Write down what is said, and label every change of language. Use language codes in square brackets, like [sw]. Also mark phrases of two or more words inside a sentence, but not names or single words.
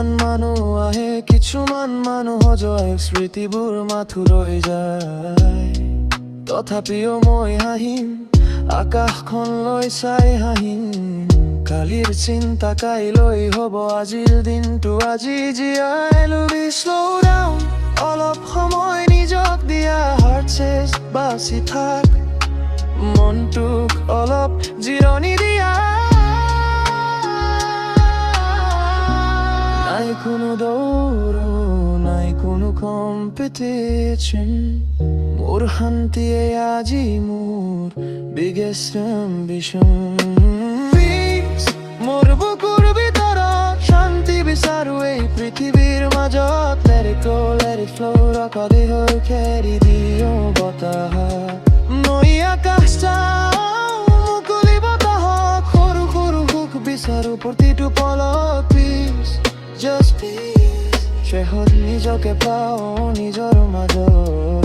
[as] মানুহ আহে কিছুমান মানুহ যায় স্মৃতিবোৰ মাথো ৰৈ যায় তথাপিও মই হাঁহিম আকাশখন লৈ চাই হাঁহিম কালিৰ চিন্তা কাইলৈ হ'ব আজিৰ দিনটো আজি জীয়াই লবি [en] slow down [as] অলপ সময় নিজক দিয়া [en] heart says [as] বাচি থাক মনটোক অলপ জিৰণি দিয়া নাই কোনো দৌৰ নাই কোনো competition মোৰ শান্তিয়ে আজি মোৰ [en] biggest ambition [as] মোৰ বুকুৰ ভিতৰত শান্তি বিচাৰো এই পৃথিৱীৰ মাজত [en] Let it go, let it flow [as] ৰকলি হৈ খেৰি দিওঁ বতাহ মই আকাশ চাওঁ মুকলি বতাহত সৰু সৰু সুখ বিচাৰো প্ৰতিটো পলক [en] Peace, just peace [as] শেষত নিজকে পাওঁ নিজৰ মাজত